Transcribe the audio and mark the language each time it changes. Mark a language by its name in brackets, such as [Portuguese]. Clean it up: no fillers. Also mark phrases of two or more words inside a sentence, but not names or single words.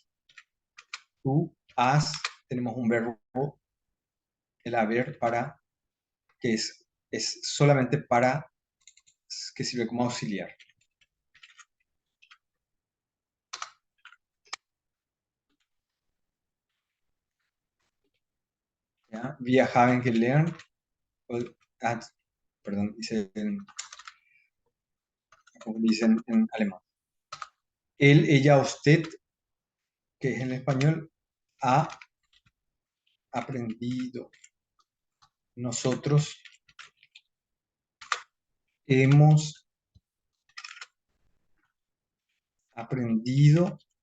[Spanish] Tú has, tenemos un verbo, el haber, para, que es solamente para, que sirve como auxiliar. ¿Ya? [German] Wir haben gelernt, [Spanish] perdón, como dicen en alemán. Él, ella, usted, que es en español, ha aprendido. Nosotros hemos aprendido.